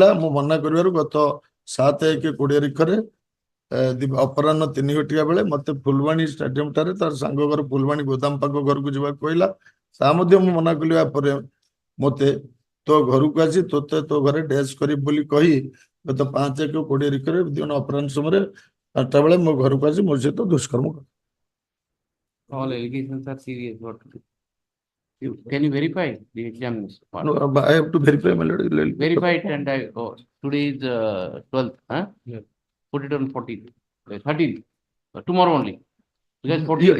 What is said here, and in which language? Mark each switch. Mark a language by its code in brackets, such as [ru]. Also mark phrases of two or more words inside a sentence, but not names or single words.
[or] ମୁଁ ମନା କରିବାରୁ ଗତ 7/1/20 ତାରିଖରେ ଅପରାହ୍ନ 3 ଘଟିକା ବେଳେ ମତେ ଫୁଲବାଣୀ ଷ୍ଟାଡିୟମ ଠାରେ ତାର ସାଙ୍ଗ ଘର ଫୁଲବାଣୀ ଗୋଦାମ ପାଖ ଘରକୁ ଯିବାକୁ କହିଲା। ତା ମଧ୍ୟ ମୁଁ ମନା କଲି। ପରେ ମତେ ତୋ ଘରକୁ ଆସି ତୋତେ ତୋ ଘରେ ଡ୍ୟାନ୍ସ କରିବି ବୋଲି କହି ଗତ 5/1/20 ତାରିଖରେ ଦିନ ଅପରାହ୍ନ ସମୟରେ 8ଟା ବେଳେ ମୋ ଘରକୁ ଆସି ମୋ ସହିତ ଦୁଷ୍କର୍ମ କଲା। [en] All allegations are serious. What to do? Can you verify the examination? No, I have to verify, my lord. Verify it and today is 12th. Huh? Yeah. Put it on 14th. 13th. Tomorrow only. Because 14th.